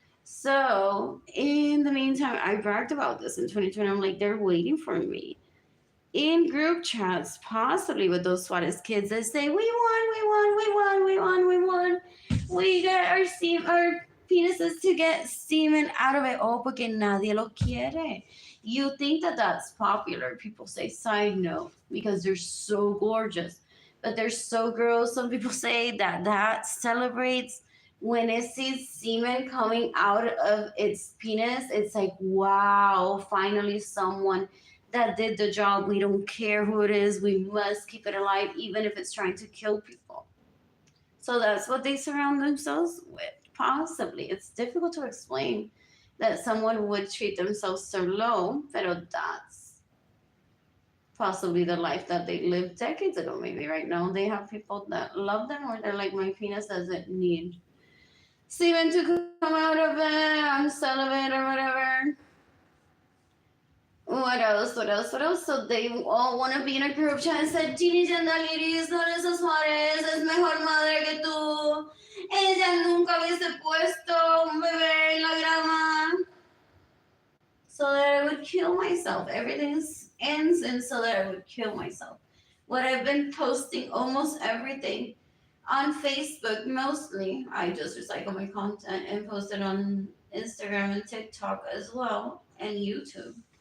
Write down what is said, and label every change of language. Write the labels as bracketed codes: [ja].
[en] So in the meantime, I bragged about this in 2020. I'm like, they're waiting for me. in group chats, possibly with those Suarez kids that say, "We won, we won, we won, we won, we won. We got our penises to get semen out of it. [es] Oh, porque nadie lo quiere." [en] You think that that's popular. People say, side note, because they're so gorgeous. But they're so gross. Some people say that that celebrates when it sees semen coming out of its penis. It's like, wow, finally someone that did the job. We don't care who it is. We must keep it alive, even if it's trying to kill people. So that's what they surround themselves with. Possibly. It's difficult to explain that someone would treat themselves so low, but that's possibly the life that they lived decades ago. Maybe right now they have people that love them, or they're like, my penis doesn't need semen to come out of it. I'm celibate or whatever. What else? What else? What else? So they all want to be in a group chat and said, Gini Yandaliris, [es] Lorenzo Suarez es mejor madre que tú. Ella nunca hubiese puesto un bebé en la grama. [en] So that I would kill myself. Everything ends in so that I would kill myself. What I've been posting, almost everything on Facebook, mostly. I just recycle my content and post it on Instagram and TikTok as well, and YouTube.